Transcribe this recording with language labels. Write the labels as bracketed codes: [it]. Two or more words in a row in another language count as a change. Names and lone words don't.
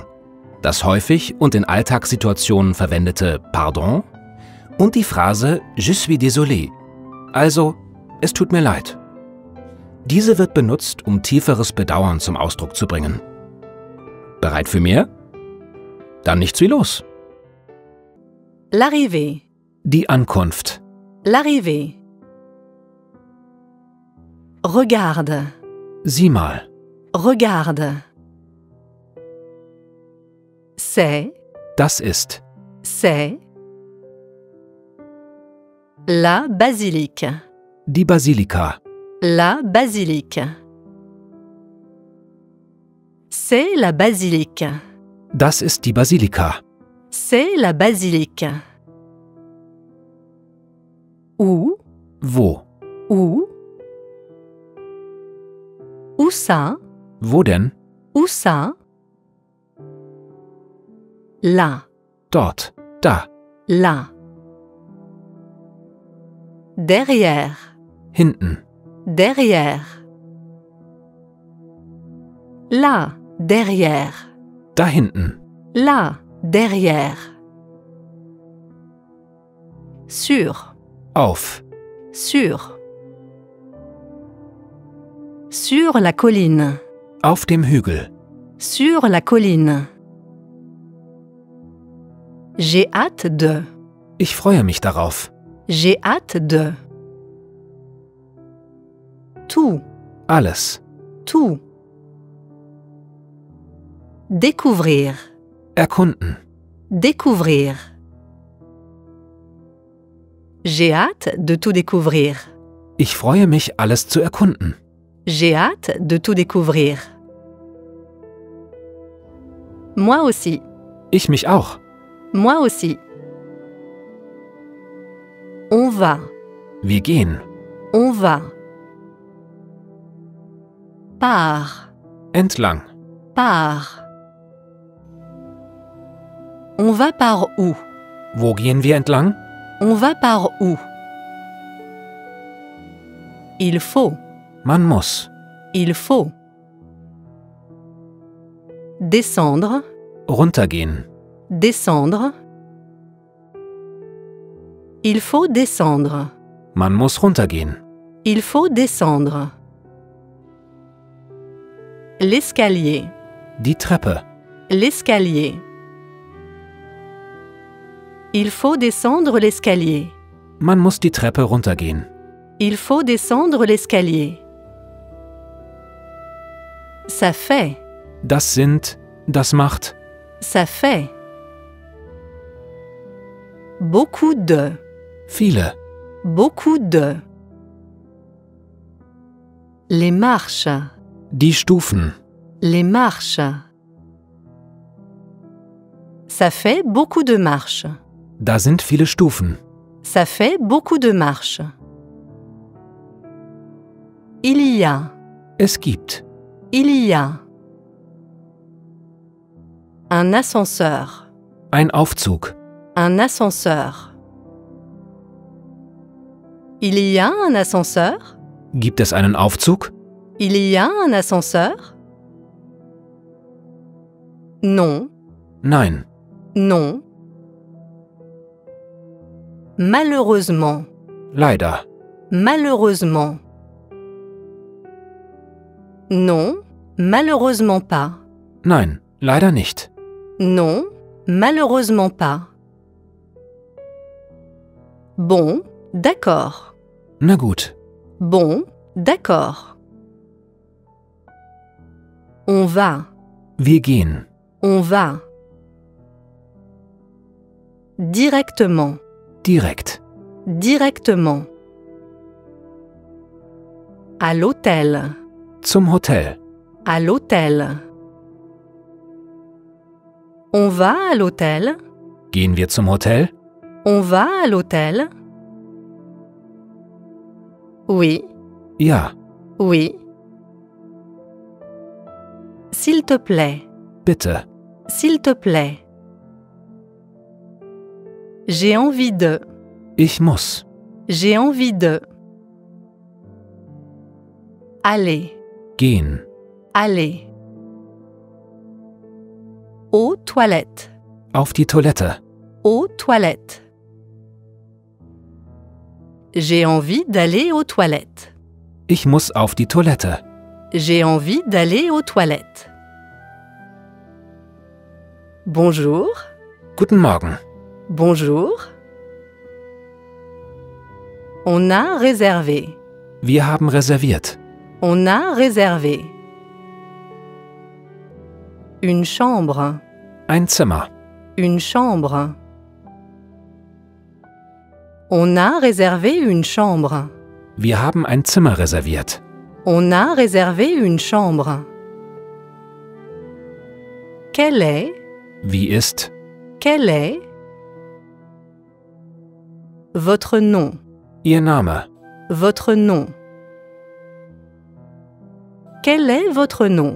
[de] Das häufig und in Alltagssituationen verwendete Pardon und die Phrase [fr] Je suis désolé, [de] also es tut mir leid. Diese wird benutzt, um tieferes Bedauern zum Ausdruck zu bringen. Bereit für mehr? Dann nichts wie los. [fr] L'arrivée. [de] Die Ankunft. [fr] L'arrivée. Regarde. [de] Sieh mal. [fr] Regarde. C'est. [de] Das ist. [fr] C'est. La basilique. [de] Die Basilika. [fr] La basilique. C'est la basilique. [de] Das ist die Basilika. [fr] C'est la basilique. Où? [de] Wo? [fr] Où? Où ça? [de] Wo denn? [fr] Où ça? Là. [de] Dort. Da. [fr] Là. Derrière. [de] Hinten. [fr] Derrière. Là, derrière. [de] Da hinten. [fr] Là, derrière. Sur. [de] Auf. [fr] Sur. Sur la colline. [de] Auf dem Hügel. [fr] Sur la colline. J'ai hâte de. [de] Ich freue mich darauf. [fr] J'ai hâte de. Tout. [de] Alles. [fr] Tout. Découvrir. [de] Erkunden. [fr] Découvrir. J'ai hâte de tout découvrir. [de] Ich freue mich, alles zu erkunden. [fr] J'ai hâte de tout découvrir. Moi aussi. [de] Ich mich auch. [fr] Moi aussi. On va. [de] Wir gehen. [fr] On va. Par. [de] Entlang. [fr] Par. On va par où? [de] Wo gehen wir entlang? [fr] On va par où? Il faut. [de] Man muss. [fr] Il faut. Descendre. [de] Runtergehen. [fr] Descendre. Il faut descendre. [de] Man muss runtergehen. [fr] Il faut descendre. L'escalier. Die Treppe. L'escalier. Il faut descendre l'escalier. [de] Man muss die Treppe runtergehen. [fr] Il faut descendre l'escalier. Ça fait. [de] Das sind, das macht. [fr] Ça fait. Beaucoup de. [de] Viele. [fr] Beaucoup de. Les marches. Die Stufen. Les marches. Ça fait beaucoup de marches. [de] Da sind viele Stufen. [fr] Ça fait beaucoup de marches. Il y a. [de] Es gibt. [fr] Il y a. Un ascenseur. [de] Ein Aufzug. [fr] Un ascenseur. Il y a un ascenseur? [de] Gibt es einen Aufzug? [fr] Il y a un ascenseur? Non, [de] Nein. [fr] non. Malheureusement, [de] Leider. [fr] malheureusement. Non, malheureusement pas. [de] Nein, leider nicht. [fr] Non, malheureusement pas. Bon, d'accord. [de] Na gut. [fr] Bon, d'accord. On va, [de] Wir gehen. [fr] on va. Directement, [de] Direkt. [fr] directement. À l'hôtel, [de] Zum Hotel. [fr] à l'hôtel. On va à l'hôtel? [de] Gehen wir zum Hotel? [fr] On va à l'hôtel? Oui, [de] Ja. [fr] oui. S'il te plaît, [de] Bitte. [fr] s'il te plaît. J'ai envie de, [de] Ich muss. [fr] j'ai envie de. Aller, [de] Gehen. [fr] aller. Aux toilettes, [de] Auf die Toilette. [fr] aux toilettes. J'ai envie d'aller aux toilettes. [de] Ich muss auf die Toilette. [fr] J'ai envie d'aller aux toilettes. Bonjour, [de] Guten Morgen. [fr] bonjour. On a réservé. [de] Wir haben reserviert. [fr] On a réservé. Une chambre, [de] Ein Zimmer. [fr] une chambre. On a réservé une chambre. [de] Wir haben ein Zimmer reserviert. [fr] On a réservé une chambre. Quel est, [de] Wie ist [fr] quel est votre nom, [de] Ihr Name? [fr] votre nom? Quel est votre nom?